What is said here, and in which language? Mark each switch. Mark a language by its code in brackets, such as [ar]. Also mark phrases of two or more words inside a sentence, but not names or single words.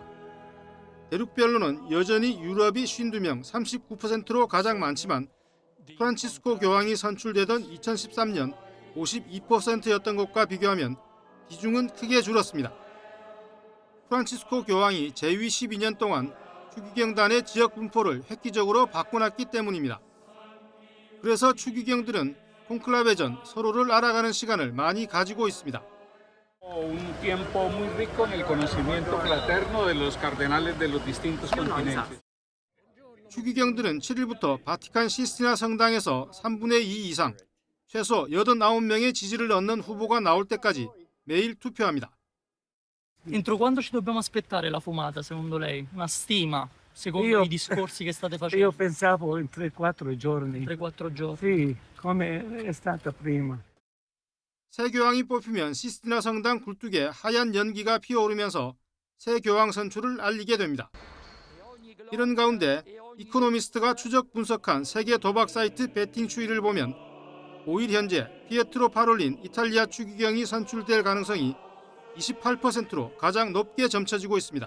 [ko] 대륙별로는 여전히 유럽이 52명, 39%로 가장 많지만 프란치스코 교황이 선출되던 2013년 52%였던 것과 비교하면 비중은 크게 줄었습니다. 프란치스코 교황이 재위 12년 동안 추기경단의 지역 분포를 획기적으로 바꿔놨기 때문입니다. 그래서 추기경들은 콘클라베 전 서로를 알아가는 시간을 많이 가지고 있습니다. [es] Un tiempo muy rico en el conocimiento fraterno de los cardenales de los distintos continentes. [ko] 추기경들은 7일부터 바티칸 시스티나 성당에서 3분의 2 이상, 최소 89명의 지지를 얻는 후보가 나올 때까지 매일 투표합니다. [it] Entro quando ci dobbiamo aspettare la fumata, secondo lei? Una stima, secondo i discorsi che state facendo? Io pensavo in 3-4 giorni. 3-4 giorni. Sì, come è stata prima. [ko] 새 교황이 뽑히면 시스티나 성당 굴뚝에 하얀 연기가 피어오르면서 새 교황 선출을 알리게 됩니다. 이런 가운데 이코노미스트가 추적 분석한 세계 도박 사이트 베팅 추이를 보면 5일 현재 피에트로 파롤린 이탈리아 추기경이 선출될 가능성이 28%로 가장 높게 점쳐지고 있습니다.